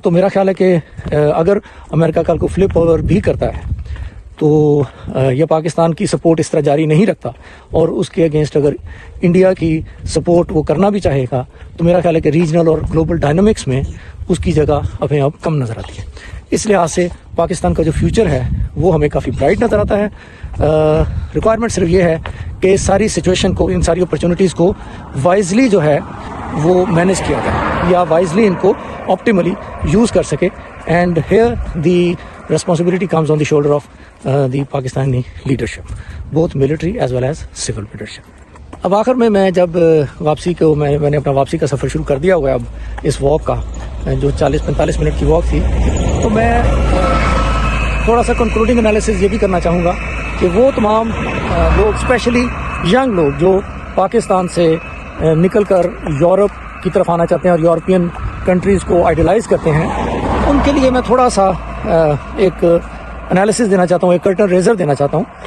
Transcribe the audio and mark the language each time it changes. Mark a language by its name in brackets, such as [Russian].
[Urdu] تو میرا خیال ہے کہ اگر امریکہ کل کو فلپ اوور بھی کرتا ہے تو یہ پاکستان کی سپورٹ اس طرح جاری نہیں رکھتا اور اس کے اگینسٹ اگر انڈیا کی سپورٹ وہ کرنا بھی چاہے گا تو میرا خیال ہے کہ ریجنل اور گلوبل ڈائنامکس میں اس کی جگہ اپنے آپ کم نظر آتی ہے. اس لحاظ سے پاکستان کا جو فیوچر ہے وہ ہمیں کافی برائٹ نظر آتا ہے. ریکوائرمنٹ صرف یہ ہے کہ اس ساری سچویشن کو، ان ساری اپرچونیٹیز کو وائزلی جو ہے وہ مینیج کیا جائے یا وائزلی ان کو آپٹیملی یوز کر سکے. [English] And here the responsibility comes on the shoulder of the Pakistani leadership, both military as well as civil leadership. [Urdu] اب آخر میں جب واپسی کو میں نے اپنا واپسی کا سفر شروع کر دیا ہوا ہے اب اس واک کا جو 40-45 منٹ کی واک تھی، تو میں تھوڑا سا کنکلوڈنگ انالیسز یہ بھی کرنا چاہوں گا کہ وہ تمام لوگ اسپیشلی ینگ لوگ جو پاکستان سے نکل کر یورپ کی طرف آنا چاہتے ہیں اور یورپین کنٹریز کو آئیڈیلائز کرتے ہیں، ان کے لیے میں تھوڑا سا ایک انالیسز دینا چاہتا ہوں، ایک کرٹن ریزر دینا چاہتا ہوں.